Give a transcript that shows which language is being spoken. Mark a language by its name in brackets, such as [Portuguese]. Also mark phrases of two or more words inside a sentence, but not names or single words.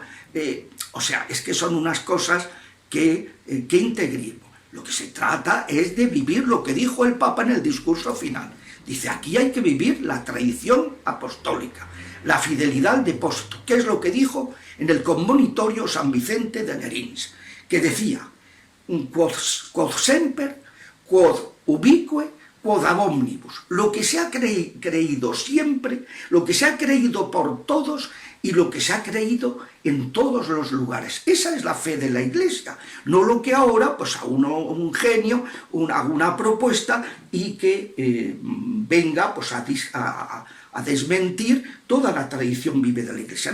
[Spanish] O sea, es que son unas cosas que integrismo. Lo que se trata es de vivir lo que dijo el Papa en el discurso final. Dice, aquí hay que vivir la tradición apostólica, la fidelidad al depósito. ¿Qué es lo que dijo en el Commonitorio San Vicente de Nerins? Que decía, [Latin] quod semper, quod ubique, quod ad omnibus. [Spanish] Lo que se ha creído siempre, lo que se ha creído por todos y lo que se ha creído en todos los lugares. Esa es la fe de la Iglesia, no lo que ahora, pues a un genio, haga una propuesta y que venga pues a desmentir toda la tradición viva de la Iglesia.